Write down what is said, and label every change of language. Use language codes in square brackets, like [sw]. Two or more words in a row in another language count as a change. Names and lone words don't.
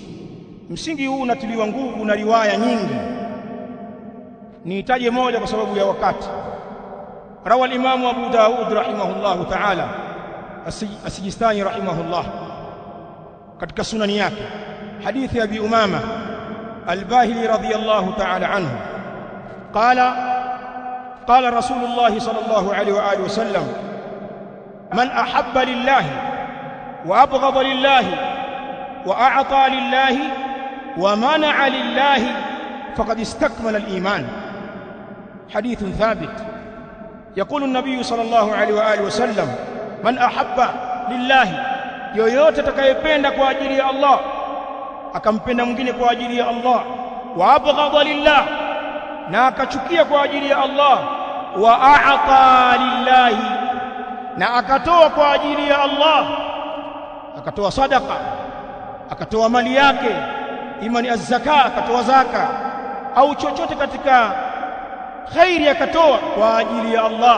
[sw] Msingi huu unatiliwa nguvu na riwaya nyingi. Nihitaje moja kwa sababu ya wakati. [ar] روى الإمام أبو داود رحمه الله تعالى، السجستاني رحمه الله, [sw] katika sunani yake, [ar] حديث أبي أمامة الباهلي رضي الله تعالى عنه, قال رسول الله صلى الله عليه وآله وسلم: من أحب لله وأبغض لله وأعطى لله ومنع لله فقد استكمل الإيمان. حديث ثابت. يقول النبي صلى الله عليه وآله وسلم: من أحب لله، [sw] yoyote atakayependa kwa ajili ya Allah akampenda mwingine kwa ajili ya Allah, [ar] وأبغض لله, [sw] na akachukia kwa ajili ya Allah, [ar] وأعطى لله, [sw] na akatoa kwa ajili ya Allah, akatoa sadaqa, akatoa mali yake, ima ni az-zaka, akatoa zaka au chochote katika khairi akatoa kwa ajili ya Allah.